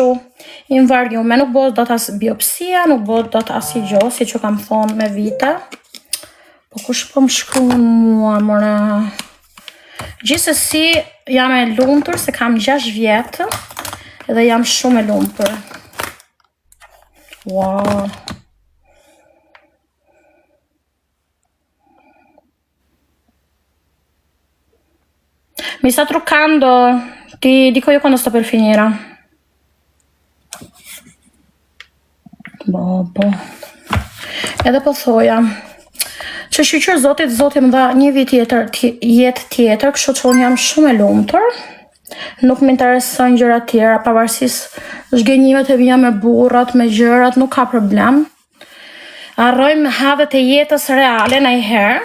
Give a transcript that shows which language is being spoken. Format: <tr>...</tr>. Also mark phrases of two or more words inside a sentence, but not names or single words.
<sq>I mvargume, nuk bëhet dot as biopsia, nuk bëhet dot asnjë gjë, siç u kam thonë me vite. Po kush po më shkruan mua, more? Gjithsesi jam e lumtur se kam 6 vjet dhe jam shumë e lumtur. Wow.</sq> <it>Mi sta truccando, ti dico io quando sto per finire.</it> <sq>Bobo. Edhe po thoja, që shqyqër Zoti më dha një vit jetë tjetër, kështu që unë jam shumë e lumtur. Nuk më interesojnë gjëra tjera, pavarësisht zhgënjimet e mia me burrat, me gjërat, nuk ka problem. Harrojmë hadhet e jetës reale ndonjëherë.</sq>